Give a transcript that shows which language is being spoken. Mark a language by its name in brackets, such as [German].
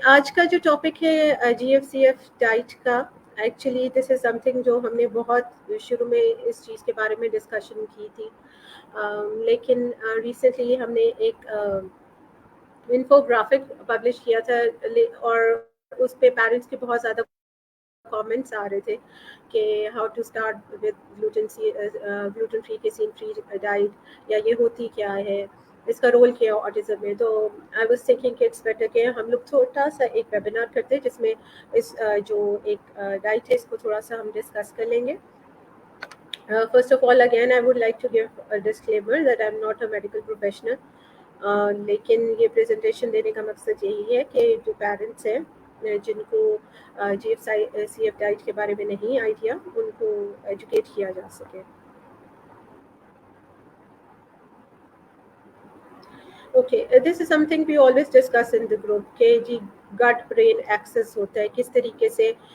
[Hindi] आज का जो टॉपिक है GFCF डाइट का, [English] actually this is something [Hindi] जो हमने बहुत शुरू में इस चीज़ के बारे में डिस्कशन की थी, लेकिन रिसेंटली हमने एक इन्फोग्राफिक पब्लिश किया था और उस पे पेरेंट्स के बहुत ज़्यादा कमेंट्स आ रहे थे कि [English] how to start with gluten free casein free diet, [Hindi] या ये होती क्या है, इसका रोल क्या है ऑटिज्म में। तो [English] I was thinking [Hindi] कि [English] it's better [Hindi] कि हम लोग छोटा सा एक वेबिनार करते हैं जिसमें इस जो एक डाइट है इसको थोड़ा सा हम डिस्कस कर लेंगे. [English] First of all, again, I would like to give a disclaimer that I'm not a medical professional. [Hindi] लेकिन ये प्रेजेंटेशन देने का मकसद यही है कि जो पेरेंट्स हैं जिनको GFCF डाइट के बारे में नहीं आइडिया, उनको एजुकेट किया जा सके. [English] okay, this is something we always discuss in the group के जी gut brain axis [Hindi] होता है किस तरीके से.